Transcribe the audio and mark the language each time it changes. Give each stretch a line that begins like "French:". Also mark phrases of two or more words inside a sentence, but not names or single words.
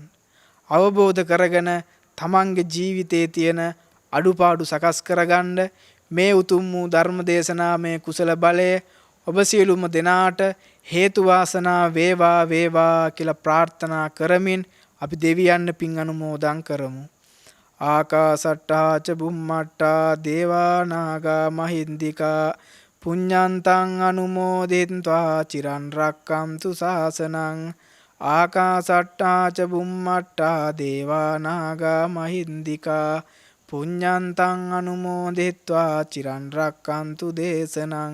Sinhala: අවබෝධ කරගෙන තමන්ගේ ජීවිතයේ තියෙන අඩුපාඩු සකස් කරගන්න මේ උතුම් වූ ධර්ම දේශනාමය කුසල බලය ඔබ සියලුම දෙනාට හේතු වාසනා වේවා වේවා කියලා ප්‍රාර්ථනා කරමින් අපි දෙවියන් පින් අනුමෝදන් කරමු.
Pali: ආකාසට්ටා ච බුම්මට්ටා දේවා නාග මහින්దికා පුඤ්ඤන්තං අනුමෝදිත්වා චිරන් රක්ඛන්තු ශාසනං. ආකාසට්ටා ච බුම්මට්ටා දේවා නාග මහින්దికා පුඤ්ඤන්තං අනුමෝදිත්වා චිරන් රක්ඛන්තු දේශනං.